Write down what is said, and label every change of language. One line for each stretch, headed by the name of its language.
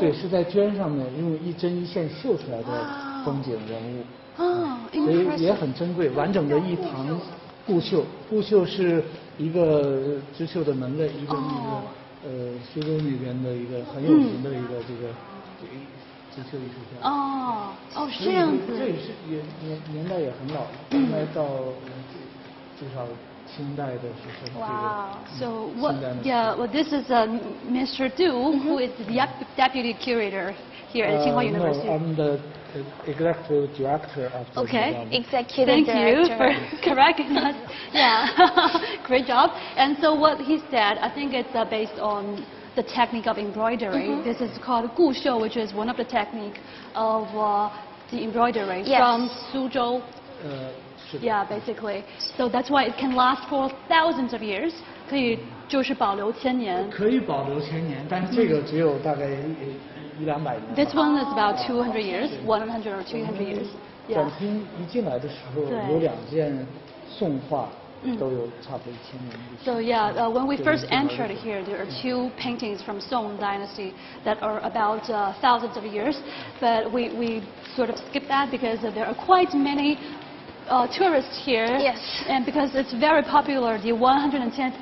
Chinese: 对，是在绢上面用一针一线绣出来的风景人物，所以也很珍贵，完整的一堂固绣，固绣是一个织绣的门类，一个那个。苏州那边的一个很有名的一个这个织绣艺术家。是这样子。这也是年代也很老了，应该到至少清代的时候。
English: Wow. So what? Yeah. Well, this is Mr. Du, who is the deputy curator here at Tsinghua University. No, I'm the executive director of the museum. Executive Thank you for correcting us. Yeah, great job. And so what he said, I think it's based on the technique of embroidery. This is called 固绣, which is one of the technique of the embroidery from Suzhou. Yeah, basically. So that's why it can last for thousands of years.
Chinese: 可以就是保留1000年。可以保留1000年，但是这个只有大概100-200年。
English: This one is about 200 years, 100 or 200 years.
Chinese: 展厅一进来的时候有2件宋画。都有差不多1000年历史。
English: So yeah, when we first entered here, there are 2 paintings from Song Dynasty that are about thousands of years, but we sort of skipped that because there are quite many tourists here. Yes. And because it's very popular, the 110th.